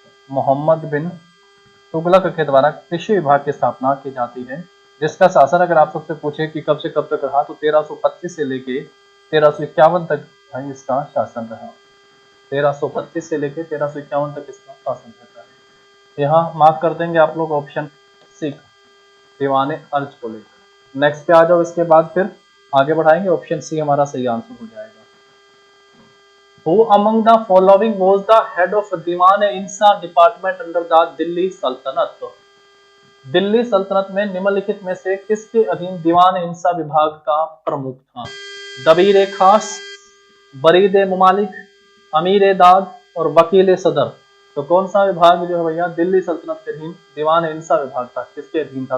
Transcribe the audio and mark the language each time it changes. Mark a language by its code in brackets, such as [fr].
[hi] मोहम्मद बिन तुगलक के द्वारा कृषि विभाग की स्थापना की जाती है, जिसका शासन अगर आप सबसे पूछे कि कब से कब तक रहा तो 1325 से लेके 1351 तक भाई इसका शासन रहा। 1325 से लेके 1351 तक इसका शासन रहता है। यहाँ मार्क कर देंगे आप लोग ऑप्शन सी दीवान-ए-अर्ज को लेकर। नेक्स्ट पे आ जाओ, इसके बाद फिर आगे बढ़ाएंगे। ऑप्शन सी हमारा सही आंसर हो जाएगा। [en] Who among the following was the head of Diwan e Insha department under the Delhi Saltanat? [hi] दिल्ली सल्तनत में निम्नलिखित में से किसके अधीन दीवान-ए-इंसा विभाग का प्रमुख था? दबीर-ए-खास, बरीद-ए-मुमालिक, अमीर-ए-दाद और वकील-ए-सदर। तो कौन सा विभाग जो है भैया दिल्ली सल्तनत के अधीन दीवान-ए-इंसा विभाग था, किसके अधीन था?